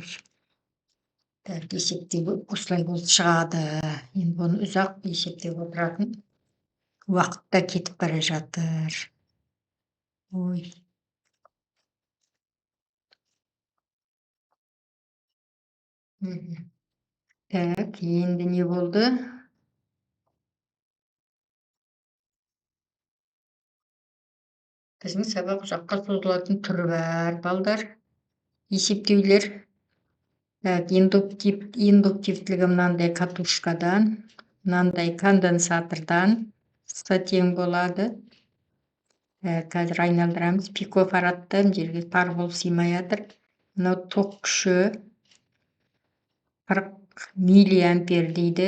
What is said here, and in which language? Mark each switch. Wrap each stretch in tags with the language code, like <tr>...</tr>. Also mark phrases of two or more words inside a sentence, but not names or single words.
<kk>Так, есептеу осылай болып шығады. Енді бұны ұзақ есептеп отыратын уақытта кетіп бара жатыр. Ой. Так,</kk> <uz>endi ne bo'ldi? Bizning sabaq uzoqqa cho'ziladigan turi bor balдар.</uz> <kk>Есептеулер. Так, индуктивтілігі мынандай катушкадан, мынандай конденсатордан сы тең болады. Қазір айналдырамыз. Пикофарадта мына жерге тар болып сыймай жатыр. Мынау ток күші 40 миллиампер дейді.</kk>